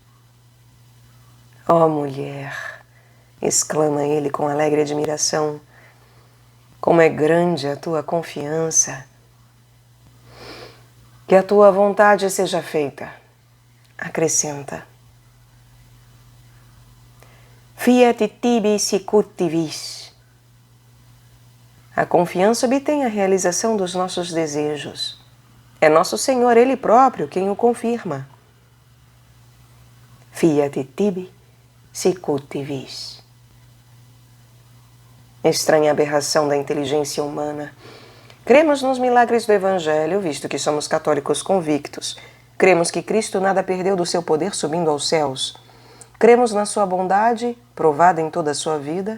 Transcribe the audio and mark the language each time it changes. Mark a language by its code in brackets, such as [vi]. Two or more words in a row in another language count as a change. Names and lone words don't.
[pt] Ó mulher! Exclama ele com alegre admiração. Como é grande a tua confiança! Que a tua vontade seja feita. Acrescenta. [la] Fiat tibi sicut vis. [pt] A confiança obtém a realização dos nossos desejos. É nosso Senhor, Ele próprio, quem o confirma. [la] Fiat tibi sicut vis. [pt] Estranha aberração da inteligência humana. Cremos nos milagres do Evangelho, visto que somos católicos convictos. Cremos que Cristo nada perdeu do seu poder subindo aos céus. Cremos na sua bondade, provada em toda a sua vida.